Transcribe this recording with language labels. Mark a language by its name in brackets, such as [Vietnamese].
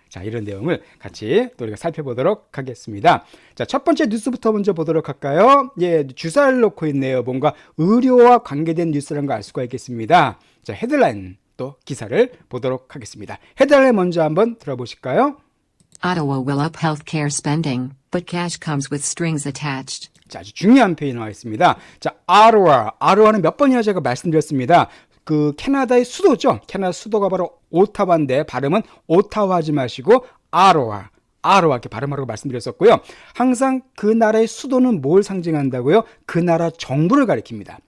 [Korean] 자, 이런 내용을 같이 또 우리가 살펴보도록 하겠습니다. 자, 첫 번째 뉴스부터 먼저 보도록 할까요? 예, 주사를 놓고 있네요. 뭔가 의료와 관계된 뉴스라는 걸 알 수가 있겠습니다. 자, 헤드라인 또 기사를 보도록 하겠습니다. 헤드라인 먼저 한번 들어보실까요? [English] Ottawa will up healthcare spending, but cash comes with strings attached. [Korean] 자, 아주 중요한 표현이 나와 있습니다. 자, 아로아는 몇 번이나 제가 말씀드렸습니다. 그 캐나다의 수도죠. 캐나다 수도가 바로 오타와인데 발음은 오타와 하지 마시고 아로아 이렇게 발음하라고 말씀드렸었고요. 항상 그 나라의 수도는 뭘 상징한다고요? 그 나라 정부를 가리킵니다.